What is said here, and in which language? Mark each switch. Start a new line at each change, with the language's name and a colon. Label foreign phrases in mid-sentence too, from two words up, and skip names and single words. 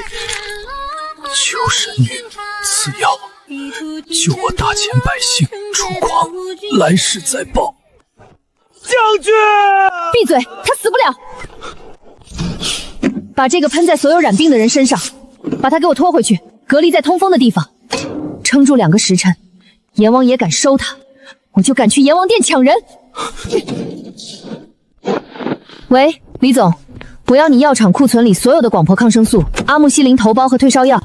Chinese: 求神女賜藥，救我大前百姓。楚狂來世再報。将軍，閉嘴，他死不了。把这個噴在所有染病的人身上，把他給我拖回去，隔離在通風的地方，撐住2個時辰。閻王爺敢收他，我就敢去閻王殿搶人。喂，李總，我要你藥廠庫存裡所有的廣婆抗生素、阿木西林頭孢和退燒藥。